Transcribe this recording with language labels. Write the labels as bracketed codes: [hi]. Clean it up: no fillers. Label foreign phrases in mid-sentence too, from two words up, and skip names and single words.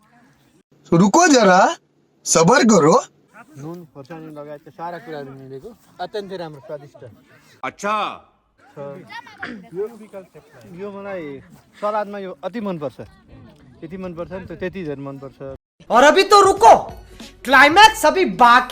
[hi] रुको जरा सबर करो [ne] नुन खोर्सानी लगायत सारा कुराहरू मिलेको अत्यन्तै राम्रो स्वादिष्ट [hi] अच्छा [ne] यो मलाई सलादमा यो अति मनपर्छ यति मनपर्छ नि त त्यति धेरै मनपर्छ [hi] और अभी तो रुको क्लाइमैक्स अभी बाकी